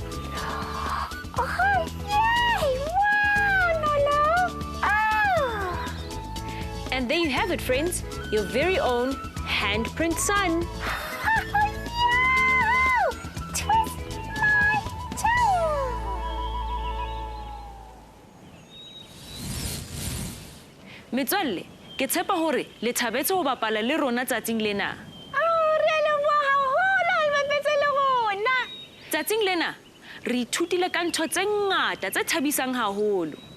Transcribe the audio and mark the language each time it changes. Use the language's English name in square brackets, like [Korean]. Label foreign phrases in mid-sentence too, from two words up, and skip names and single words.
[English] Oh, yay! Wow, Nolo! Oh! And there you have it, friends. Your very own handprint sun. Twist my tail! [Southern Sotho] Metswalle, ke tshepa hore le thabetse ho bapala le rona tsatsing lena. Tsatsing lena, re ithutile ka ntho tse ngata tse thabisang haholo.